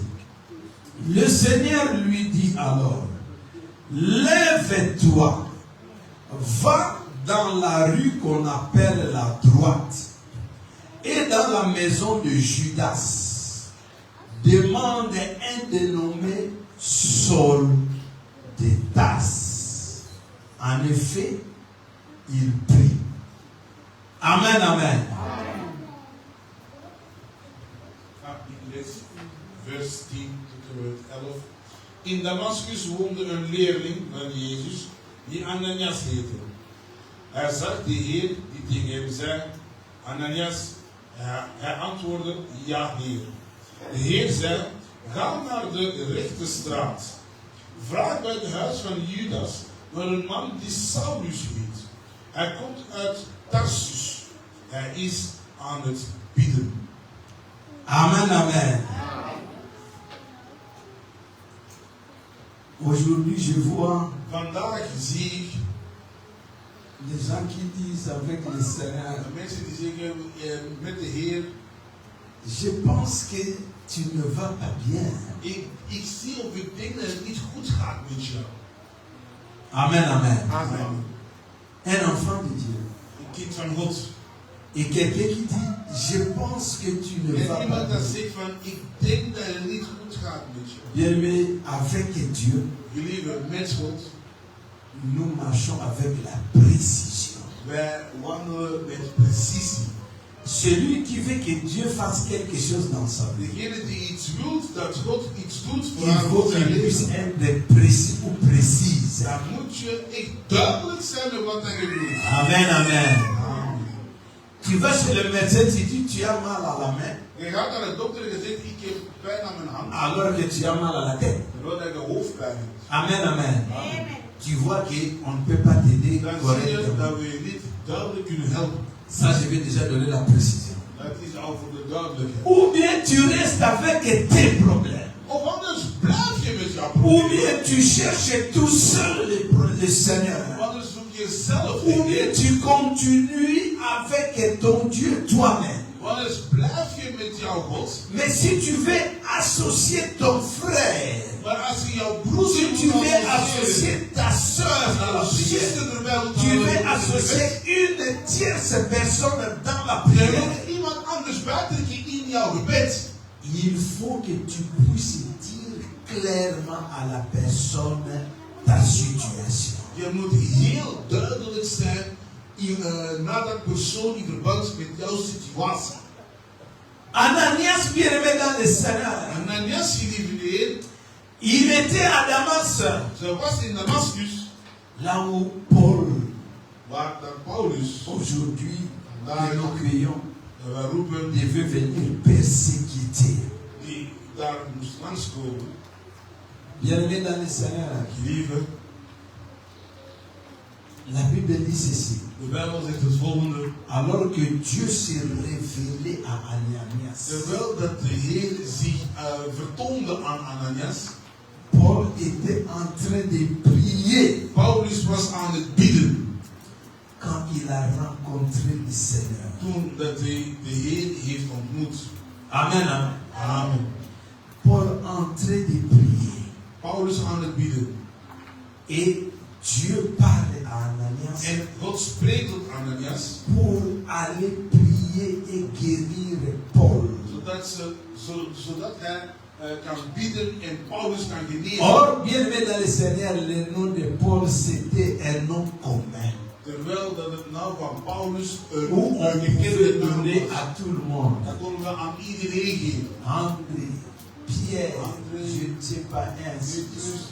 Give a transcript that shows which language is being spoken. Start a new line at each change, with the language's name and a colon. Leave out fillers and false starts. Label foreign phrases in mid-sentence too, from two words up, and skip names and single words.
French: Le Seigneur lui dit alors, lève-toi, va dans la rue qu'on appelle la droite, et dans la maison de Judas, demande un dénommé Saul de Tarse. En effet, il prie. Amen, amen.
Dutch: Ik lees vers 10 tot en met 11. In Damascus woonde een leerling van Jezus die Ananias heette. Hij zag de Heer die tegen hem zei, Ananias. Hij antwoordde, ja Heer. De Heer zei, ga naar de rechte straat. Vraag bij het huis van Judas naar een man die Saulus heet. Hij komt uit Tarsus. Hij is aan het bidden.
French: Amen, amen. Aujourd'hui, je vois
Dutch: Vandaag zie ik
French: des gens qui disent avec le Seigneur,
Dutch: mensen die zeggen met de Heer,
French: je pense que tu ne vas pas bien.
Dutch: ik zie of ik denk dat het niet goed gaat met jou.
French: Amen, amen.
Dutch: Amen.
French: Un enfant de Dieu.
Dutch: Een kind van God.
French: Et quelqu'un qui dit, je pense que tu ne vas
Dutch: En
French: pas
Dutch: iemand dat
French: bien.
Dutch: zegt van, ik denk dat het niet goed gaat met jou.
French: Bien-aimé, avec Dieu,
Dutch: Gelieve met God.
French: nous marchons avec la précision.
Dutch: Wij wandelen met precisie.
French: Celui qui veut que Dieu fasse quelque chose dans sa vie,
Dutch: Degene die iets wil, dat God iets doet voor
French: il
Dutch: haar
French: faut
Dutch: of zijn
French: qu'il puisse
Dutch: leven,
French: être précis ou précise.
Dutch: dan moet je echt duidelijk zijn met wat hij doet.
French: Amen, amen.
Dutch: Amen.
French: Tu vas chez le médecin, tu dis tu as mal à la main,
Dutch: Je gaat naar de dokter en je zegt, ik heb pijn aan mijn hand.
French: alors que tu as mal à la tête.
Dutch: Terwijl hij de hoofdpijn heeft.
French: Amen, amen. Tu vois qu'on ne peut pas t'aider
Dutch: Dan zie je
French: correctement.
Dutch: dat we je niet duidelijk kunnen helpen.
French: Ça, je vais déjà donner la précision.
Dutch: Dat is al voor de duidelijkheid.
French: Ou bien tu restes avec tes problèmes.
Dutch: Of anders blijf je met jouw
French: Ou
Dutch: probleem.
French: bien tu cherches tout seul le Seigneur.
Dutch: Anders zoek je zelf
French: Ou
Dutch: de
French: bien
Dutch: Heer.
French: tu continues avec ton Dieu toi-même.
Dutch: Anders blijf je met jouw God.
French: Mais si tu veux associer ton frère,
Dutch: Maar als je jouw broer
French: si tu veux associer ta soeur dans la prière, tu veux associer une tierce personne dans la
Dutch: Je
French: prière,
Dutch: wil iemand anders buiten je in jouw gebed.
French: il faut que tu puisses dire clairement à la personne ta situation.
Dutch: Je moet heel duidelijk zijn naar dat persoon in verband met jouw situatie.
French: Ananias, bien-aimé dans le Seigneur,
Dutch: Ananias, geliefde Heer,
French: il était à Damas,
Dutch: ze was in Damascus,
French: là où Paul,
Dutch: waar dan Paulus,
French: aujourd'hui, que nous crions,
Dutch: wij roepen,
French: devait venir persécuter.
Dutch: die daar moest langskomen.
French: Bien-aimé dans le Seigneur,
Dutch: Geliefde,
French: la Bible dit ceci.
Dutch: de Bijbel zegt het volgende.
French: Alors que Dieu s'est révélé à Ananias,
Dutch: Terwijl dat de Heer zich vertoonde aan Ananias,
French: Paul était en train de prier
Dutch: Paulus was aan het bidden.
French: quand il a rencontré le Seigneur.
Dutch: Toen dat hij de Heer heeft ontmoet.
French: Amen, amen.
Dutch: Amen.
French: Paul en train de prier.
Dutch: Paulus aan het bidden.
French: Et Dieu parle à Ananias
Dutch: En God spreekt tot Ananias,
French: pour aller prier et guérir Paul.
Dutch: zodat hij kan bidden en Paulus kan genezen.
French: Or, bien aimé dans le Seigneur, le nom de Paul, c'était un nom commun.
Dutch: Terwijl dat het nou van Paulus
French: Où on
Dutch: een
French: pouvait
Dutch: gekende naam
French: donner
Dutch: was.
French: à tout le monde.
Dutch: Dat konden we aan iedereen geven.
French: André, Pierre, je ne sais pas, ainsi de suite.